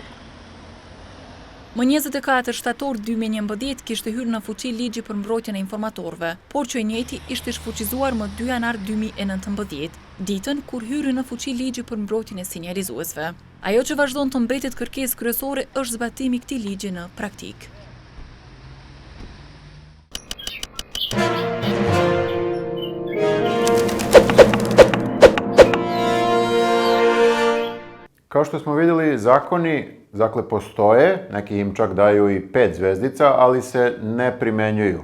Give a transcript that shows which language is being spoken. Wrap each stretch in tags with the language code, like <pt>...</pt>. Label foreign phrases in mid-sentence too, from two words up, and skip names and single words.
<sq>Më 24 shtator 2011 kishte hyrë në fuqi ligji për mbrojtjen e informatorëve, por që i njëjti ishte shfuqizuar më 2 janar 2019, ditën kur hyri në fuqi ligji për mbrojtjen e sinjalizuesve. Ajo që vazhdon të mbetet kërkesë kryesore është zbatimi i këtij ligji në praktikë.</sq> <sr>Kao što smo vidjeli, zakoni, dakle, postoje, neki im čak daju i 5 zvezdica, ali se ne primenjuju.</sr>